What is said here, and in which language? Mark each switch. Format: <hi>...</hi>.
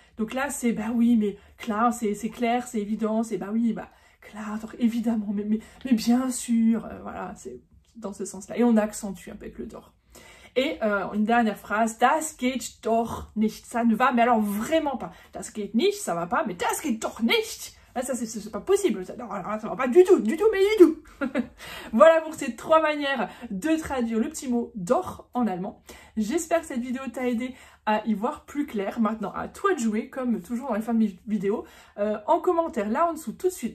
<fr>Donc là, c'est bah oui, mais klar, c'est clair, c'est évident, c'est bah oui,</fr> <de>bah klar doch,</de> <fr>évidemment, mais bien sûr. Voilà, c'est dans ce sens-là. Et on accentue un peu avec le doch. Et une dernière phrase,</fr> <de>das geht doch nicht.</de> <fr>Ça ne va, mais alors vraiment pas.</fr> <de>Das geht nicht,</de> <fr>ça va pas, mais</fr> <de>das geht doch nicht.</de> <fr>Là, ça, c'est pas possible. Ça, non, ça va pas du tout, mais du tout. Voilà pour ces 3 manières de traduire le petit mot doch en allemand. J'espère que cette vidéo t'a aidé à y voir plus clair. Maintenant, à toi de jouer, comme toujours dans les fins de mes vidéos, en commentaire, là en dessous, tout de suite.</fr>